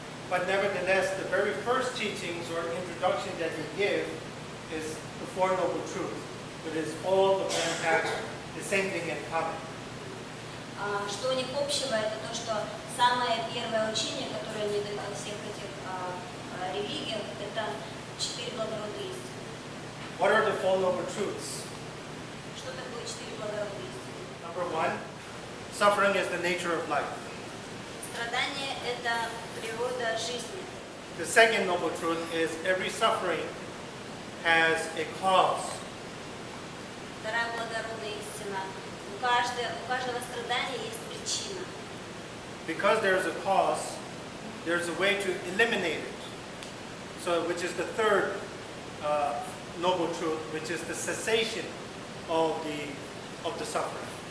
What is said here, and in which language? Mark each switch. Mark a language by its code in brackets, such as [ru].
[en] But nevertheless, the very first teachings or introduction that they give is the Four Noble Truths. It is all of them have the same thing in common. [ru] Что у них общего, это то, что самое первое учение, которое они дают во всех этих религиях, это четыре благородные истины. [en] What are the Four Noble Truths? [ru] Что такое четыре благородные истины? [en] Number one, suffering is the nature of life. [ru] Страдание – это природа жизни. [en] The second noble truth is every suffering has a cause. [ru] Вторая благородная истина – у каждого страдания есть причина. [en] Because there is a cause, there is a way to eliminate it. So, which is the third noble truth, which is the cessation of the suffering.